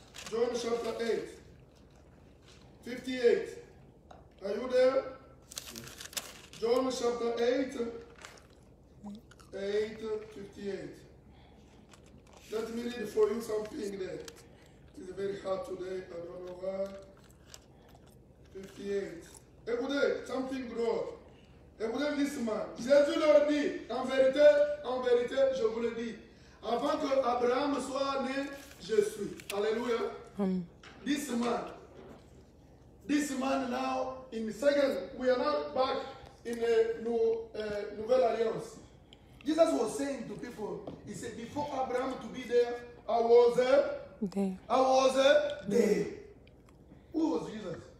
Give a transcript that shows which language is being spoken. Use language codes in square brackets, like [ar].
[en] John chapter 8. 58. Are you there? John chapter 8. 58. Let me read for you something there. It's very hard today. I don't know why. 58. [fr] Écoutez, [en] something [fr] drôle. Écoutez doucement. Jésus leur dit, en vérité, je vous le dis, avant que Abraham soit né, je suis. Alléluia. [en] This man now, in second, we are now back in a Nouvelle Alliance. Jesus was saying to people, he said, before Abraham to be there, I was there. I was there. Who was Jesus?